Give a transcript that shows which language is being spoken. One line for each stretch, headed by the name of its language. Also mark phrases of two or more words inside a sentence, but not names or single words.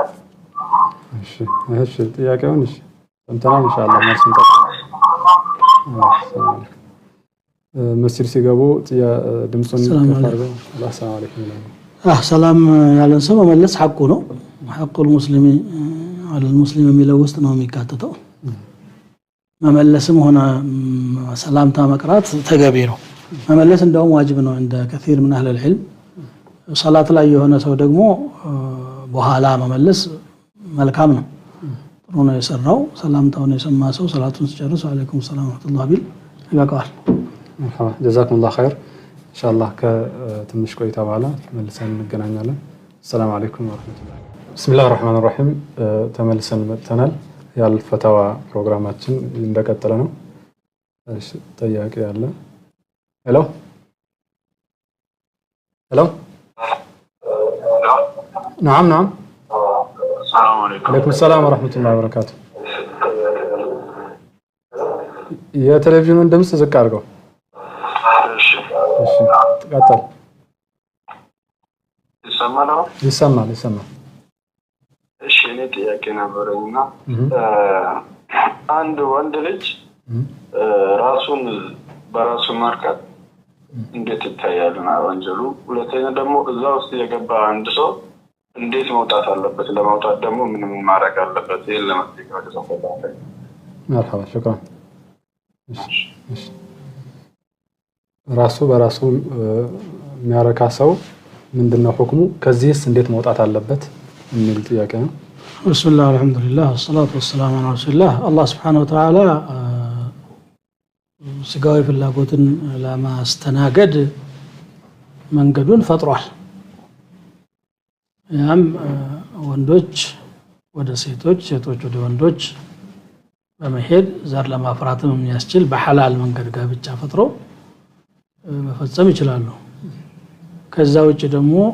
Amharic: እሺ ጥያቄውን ሰምተናል። ኢንሻአላህ መልስ እንጠብቃለን። መስጊድ ሲገቡ ድምጹን ከፍ አድርገው
Arabic: سلام عليكم
Amharic: ይላሉ። ሰላም ያለን ሰው መመለስ ሐቁ ነው።
Arabic: حق المسلم على المسلم
Amharic: የሚለው ውስጥ ነው የሚካተተው። መመለስም ሆነ ሰላምታ መቅራት ተገቢ ነው። መመለስ እንደውም ዋጅብ ነው እንደ
Arabic: كثير من اهل العلم።
Amharic: ሶላት ላይ የሆነ ሰው ደግሞ በኋላ መመለስ መልካም ነው። ጥሩ ነው የሰራው። ሰላምታውን የሰማ ሰው ሰላቱን ሲጨርስ
Arabic: وعليكم السلام ورحمة الله
Amharic: ቢል ይበቃዋል።
Arabic: مرحبا جزاكم الله خير ان شاء الله كتمش
Amharic: ቆይታ በኋላ መልሰን እንገናኛለን።
Arabic: السلام عليكم ورحمة الله. بسم الله الرحمن الرحيم
Amharic: ተመልሰን መጥተናል። ያልፈታዋ ፕሮግራማችን እንደቀጠለ ነው። እሺ ጥያቄ ያለ ሄሎ نعم
Arabic: السلام عليكم. عليكم السلام ورحمة الله وبركاته.
Amharic: የቴሌቪዥኑን ድምጽ ዝቅ አድርገው። እሺ ተቀጥል። ይሰማል። እሺ እኔ ጥያቄ ነበረኝና አንድ ወንድ ልጅ ራሱን በራሱ ማርካት እንዴት ይታያል ወንጀሉ? ሁለተኛ ደግሞ እዛ ውስጥ የገባ አንድ ሰው እንዴት መውጣት አለበት? ለማውጣት ደግሞ ምን ማድረግ አለበት? ይሄን ለማስተካከል ተፈለገ።
Arabic: مرحبا شكرا.
Amharic: ራሱ በራሱ የሚያረካ ሰው ምንድነው ሁክሙ? ከዚህስ እንዴት መውጣት አለበት የሚል ጥያቄ ነው።
Arabic: بسم الله الحمد لله والصلاة والسلام على رسول الله። الله سبحانه وتعالى
Amharic: ስጋዊ ፍላጎትን ለማስተናገድ መንገዱን ፈጥሯል። ያም ወንዶች ወደ ሴቶች፣ ሴቶች ወደ ወንዶች በመሄድ ዘር ለማፍራትም የሚያስችል በሐላል መንገድ ጋብቻ ፈጥሮ መፈጸም ይችላሉ። ከዛ ውጭ ደግሞ